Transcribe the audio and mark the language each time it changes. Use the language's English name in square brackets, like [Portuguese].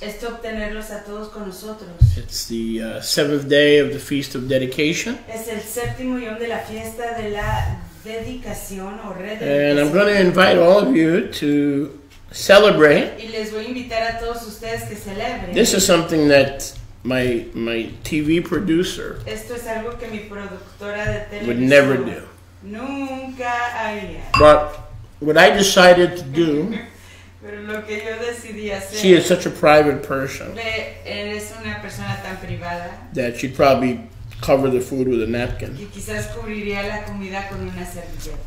[Spanish] Esto obtenerlos a todos con nosotros. [English] It's the seventh day of the Feast of Dedication. [Spanish] Es el séptimo yom de la fiesta de la dedicación o [English] And I'm [Spanish] rededicación. [English] going to invite all of you to celebrate. [Spanish] Y les voy a invitar a todos ustedes que celebren. [English] This is something that my TV producer [Spanish] Esto es algo que mi productora de televisión [English] would never do. [Spanish] Nunca haría. [English] But what I decided to do, [Spanish] Pero lo que yo decidí hacer. [English] she is such a private person [Spanish] Eres una persona tan privada [English] that she'd probably cover the food with a napkin. [Spanish] que quizás cubriría la comida con una servilleta.